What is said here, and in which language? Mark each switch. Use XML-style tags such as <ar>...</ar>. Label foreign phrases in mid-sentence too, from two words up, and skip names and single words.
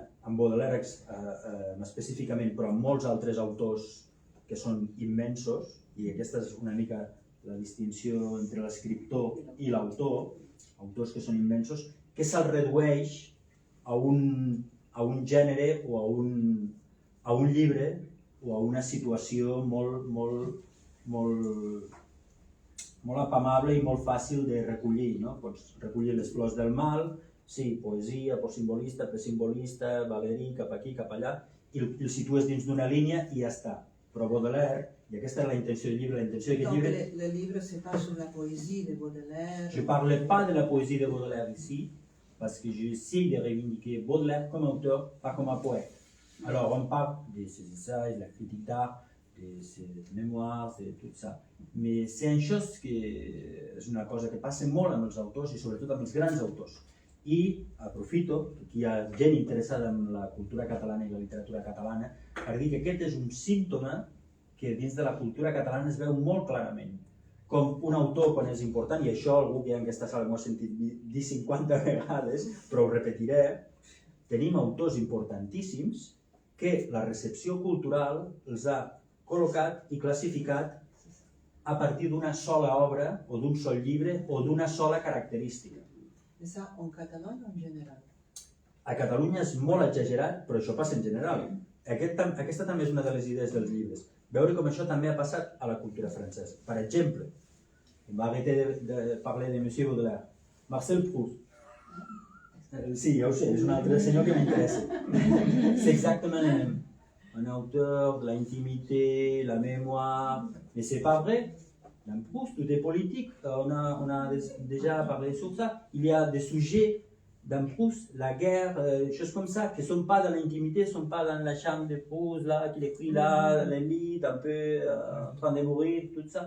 <ca>amb Baudelaire específicament, però amb molts altres autors que són immensos, i aquesta és una mica la distinció entre l'escriptor i l'autor, autors que són immensos, que se'l redueix a un gènere o a un llibre o a una situació molt apamable i molt fàcil de recollir, no? Pots recollir les flors del mal, sí, poesia, postsimbolista, presimbolista, Valéry, cap aquí, cap allà, i el situes dins d'una línia i ja està. Però Baudelaire, i aquesta és la intenció del llibre, la intenció d'aquest llibre...</ca> <fr>Donc le livre, c'est pas sur la poésie de Baudelaire. Je ne parle pas de la poésie de Baudelaire ici, parce que j'essaie de revendiquer Baudelaire comme auteur, pas comme un poète. Alors, on parle de ses essays, de la critique d'art, de ses mémoires, de tout ça. Mais c'est une chose que</fr> <ca>és una cosa que passa molt amb els autors i sobretot amb els grans autors. I aprofito que hi ha gent interessada en la cultura catalana i la literatura catalana per dir que aquest és un símptoma que dins de la cultura catalana es veu molt clarament. Com un autor, quan és important, i això algú que hi ha en aquesta sala m'ho ha sentit dir 50 vegades, però ho repetiré, tenim autors importantíssims que la recepció cultural els ha col·locat i classificat a partir d'una sola obra o d'un sol llibre o d'una sola característica.</ca> <fr>Mais ça en Catalogne ou en général?</fr> <ca>A Catalunya és molt exagerat, però això passa en general. Aquesta també és una de les idees dels llibres. Veure com això també ha passat a la cultura francesa. Per exemple,</ca> <fr>on va arrêter de parler de Monsieur Baudelaire. Marcel Proust.</fr> <ca>Sí, ja ho sé, és un altre senyor que m'interessa.</ca> <fr>C'est exactement le même. Un auteur de l'intimité, la mémoire, mais c'est pas vrai. Dans Proust, tout est politique. On a déjà parlé sur ça. Il y a des sujets dans Proust, la guerre, des choses comme ça, qui ne sont pas dans l'intimité, ne sont pas dans la chambre de Proust, là, qu'il écrit là, dans le lit, un peu en train de mourir, tout ça.</fr>